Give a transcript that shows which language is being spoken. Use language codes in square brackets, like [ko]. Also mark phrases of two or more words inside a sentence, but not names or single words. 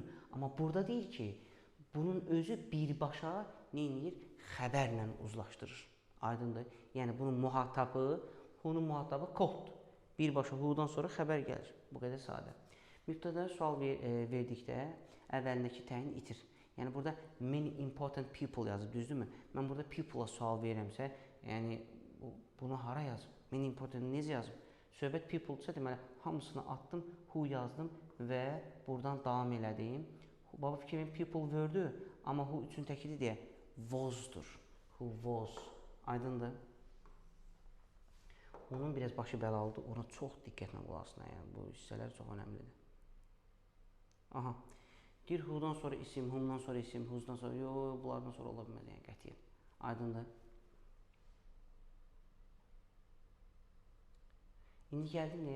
[az] Amma burada deyir ki, bunun özü birbaşa nə edir? Xəbərlə uzlaşdırır. Aydındır. Yəni, bunun muhatabı, who-nun muhatabı koddur. Birbaşa who-dan sonra xəbər gəlir. Bu qədər sadə. Mübtədaya sual verdikdə əvvəlindəki təyin itir. Yəni, burada [en] many important people [az] yazıb, düzdürmü? Mən burada people-a sual verirəmsə, yəni, bunu hara yazıb? [en] Many important [az] necə yazıb? Söhbət people-dursa, deməli, hamısını atdım, who yazdım və buradan davam elədim. Baba fikrin [en] people word- [az] ü, amma who üçün təkidir deyə was-dur. [en] Who was. [az] Aydındır. Onun biraz başı bəlalıdır, ona çox diqqətlə qulaq asın. Yəni, bu hissələr çox önəmlidir. Aha. Deyir, who-dan sonra isim, whom-dan sonra isim, whose-dan sonra, yox, bunlardan sonra ola bilməz, yəni qətiyyən. Aydındır. İndi gəldim nəyə?